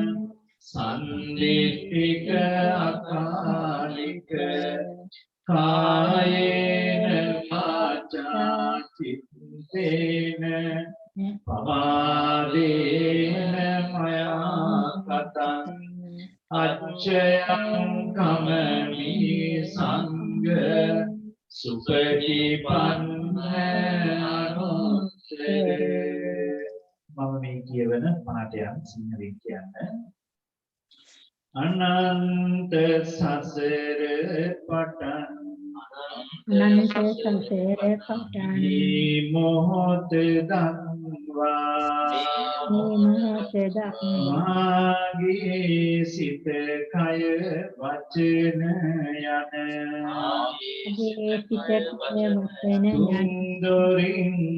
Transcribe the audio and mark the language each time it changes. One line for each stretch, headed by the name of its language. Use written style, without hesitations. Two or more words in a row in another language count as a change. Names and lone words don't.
Pali: Sandittika Akalika Kayena Vacha Chittena Pamadena Maya Kata Achyam Kamani Sangha Supatipanna Anuttara
Sinhala: මම මේ කියවන පාඩයන් සිංහලෙන් කියන්න අනන්ත සසර පටන් අනන්ත සසර පටන් මේ මොහොත දක්වා මාගේ සිත කය වචන යන දොරින්